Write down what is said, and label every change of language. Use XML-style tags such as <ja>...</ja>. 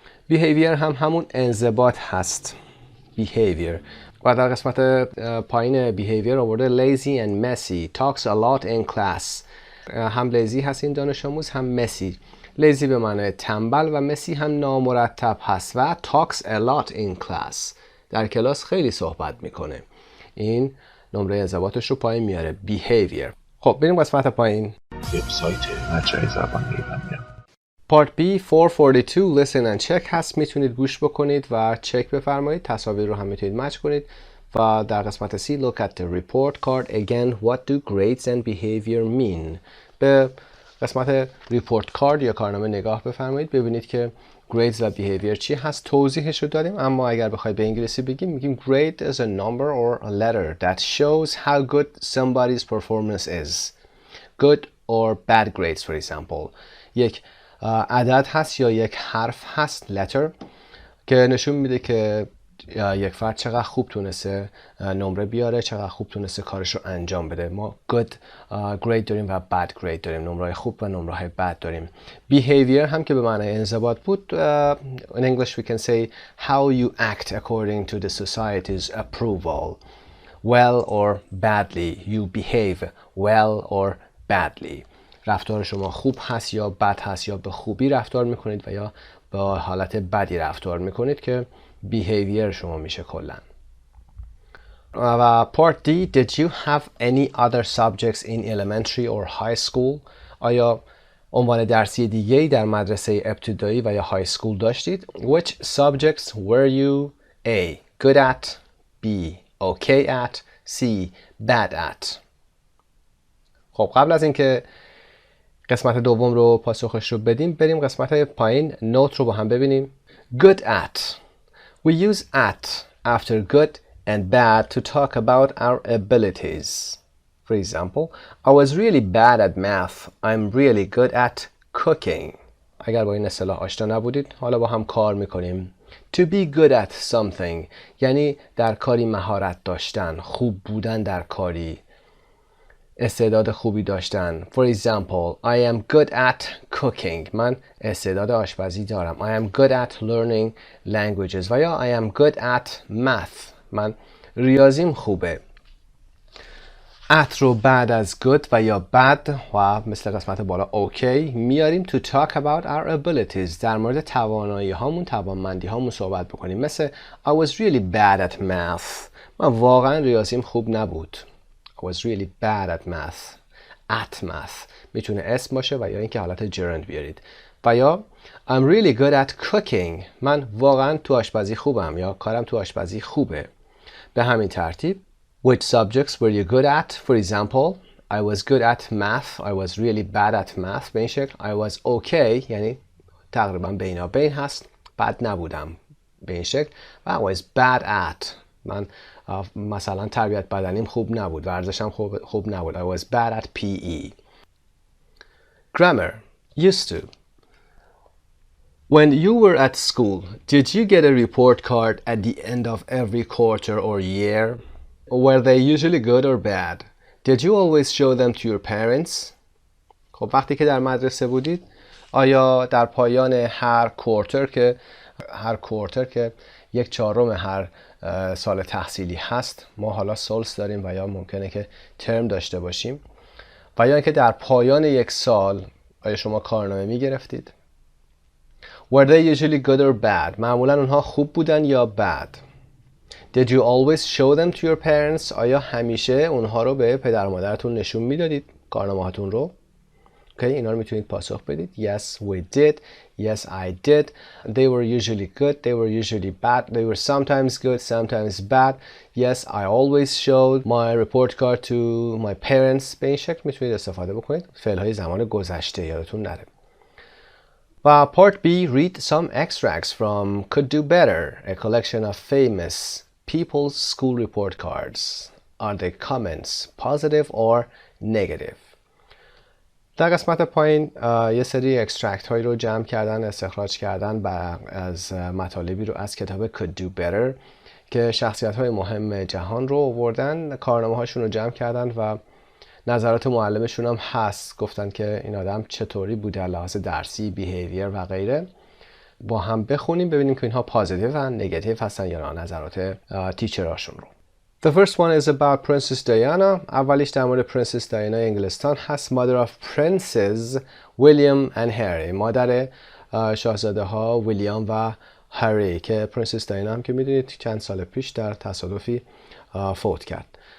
<fa>behavior هم همون انضباط هست.</fa> <en>behavior</en> <fa>و در قسمت پایین</fa> <en>behavior آورده lazy and messy, talks a lot in class.</en> <fa>هم لیزی هست این دانش آموز، هم مسی. لیزی به معنای تنبل و مسی هم نامرتب هست و</fa> <en>talks a lot in class</en> <fa>در کلاس خیلی صحبت میکنه. این نمره انضباطش رو پایین میاره. behavior. خب بریم قسمت پایین. وبسایت مجموعه زبان ایرانیا.</fa> <en>Part B 442 listen and check</en> <fa>هست، میتونید گوش بکنید و چک بفرمایید. تصاویر رو هم میتونید مچ کنید. و در قسمت</fa> <en>C look at the report card again, what do grades and behavior mean.</en> <fa>به قسمت report card یا کارنامه نگاه بفرمایید، ببینید که grades و behavior چی هست. توضیحش رو داریم، اما اگر بخواید به انگلیسی بگیم میگیم</fa> <en>grade is a number or a letter that shows how good somebody's performance is. Good or bad grades for example.</en> <fa>یک عدد هست یا یک حرف هست letter که نشون میده که یک فرد چقدر خوب تونسته نمره بیاره، چقدر خوب تونسته کارش رو انجام بده. ما good grade داریم و bad grade داریم، نمره خوب و نمره بد داریم. behavior هم که به معنای انضباط بود.</fa> <en>in English we can say how you act according to the society's approval. Well or badly. You behave well or badly.</en> <fa>رفتار شما خوب هست یا بد هست، یا به خوبی رفتار میکنید و یا به حالت بدی رفتار میکنید که behavior شما میشه کلا.</fa> <en>و part D did you have any other subjects in elementary or high school.</en> <fa>آیا عنوان درسی دیگه‌ای در مدرسه ابتدایی و یا های سکول داشتید؟</fa> <en>Which subjects were you A. good at, B. okay at, C. bad at.</en> <fa>خب قبل از اینکه قسمت دوم رو پاسخش رو بدیم، بریم قسمت پایین نوت رو با هم ببینیم.</fa> <en>good at. We use at after good and bad to talk about our abilities. For example, I was really bad at math. I'm really good at cooking.</en> <fa>اگر با این اصطلاح آشنا نبودید، حالا با هم کار میکنیم.</fa> <en>To be good at something</en> <fa>یعنی در کاری مهارت داشتن، خوب بودن در کاری، استعداد خوبی داشتن.</fa> <en>For example, I am good at cooking.</en> <fa>من استعداد آشپزی دارم.</fa> <en>I am good at learning languages.</en> <fa>و یا</fa> <en>I am good at math.</en> <fa>من ریاضیم خوبه. at رو بعد از good و یا bad و مثل قسمت بالا okay میاریم</fa> <en>to talk about our abilities.</en> <fa>در مورد توانایی هامون، توانمندی هامون صحبت بکنیم.</fa> <en>مثل I was really bad at math.</en> <fa>من واقعا ریاضیم خوب نبود.</fa> <en>I was really bad at math.</en> <fa>At math میتونه اسم باشه و یا اینکه حالت gerund بیارید.</fa> <en>و یا I'm really good at cooking.</en> <fa>من واقعا تو آشپزی خوبم یا کارم تو آشپزی خوبه. به همین ترتیب</fa> <en>Which subjects were you good at? For example, I was good at math. I was really bad at math.</en> <fa>به این شکل</fa> <en>I was okay</en> <fa>یعنی تقریبا بینابین هست. بد نبودم به این شکل. و</fa> <en>I was bad at.</en> <fa>من مثلا تربیت بدنیم خوب نبود. ورزشم خوب نبود.</fa> <en>I was bad at PE. Grammar. Used to. When you were at school, did you get a report card at the end of every quarter or year? Were they usually good or bad? Did you always show them to your parents?</en> <fa>خب وقتی که در مدرسه بودید آیا در پایان هر کوارتر که یک چهارم هر سال تحصیلی هست، ما حالا سولز داریم و یا ممکنه که ترم داشته باشیم، و یا اینکه در پایان یک سال آیا شما کارنامه می گرفتید؟</fa> <en>Were they usually good or bad?</en> <fa>معمولا اونها خوب بودن یا bad.</fa> <en>Did you always show them to your parents?</en> <fa>آیا همیشه اونها رو به پدر و مادرتون نشون میدادید کارنامه هاتون رو؟ Okay, اینا رو میتونید پاسخ بدید.</fa> <en>Yes, we did. Yes, I did. They were usually good. They were usually bad. They were sometimes good, sometimes bad. Yes, I always showed my report card to my parents.</en> <fa>به این شکل میتونید استفاده بکنید. فعل‌های زمان گذشته یادتون نره.</fa> <en>و part B, read some extracts from Could Do Better, a collection of famous people's school report cards. Are the comments positive or negative?</en> <fa>در قسمت پایین یه سری اکسترکت هایی رو جمع کردن، استخراج کردن از مطالبی رو از کتاب Could Do Better که شخصیت های مهم جهان رو آوردن، کارنامه هاشون رو جمع کردن و نظرات معلمشون هم هست. گفتن که این آدم چطوری بوده لحاظ درسی، بیهیویر و غیره. با هم بخونیم ببینیم که اینها پازیتیو و نگاتیو هستن یا نه، نظرات تیچراشون رو.</fa> <en>The first one is about Princess Diana.</en> <fa>اولیش در مورد پرنسس دیانا انگلستان هست.</fa> <en>Mother of Princes William and Harry.</en> <fa>مادر شاهزاده ها ویلیام و هری که پرنسس دیانا هم که میدونید چند سال پیش در تصادفی فوت کرد.</fa>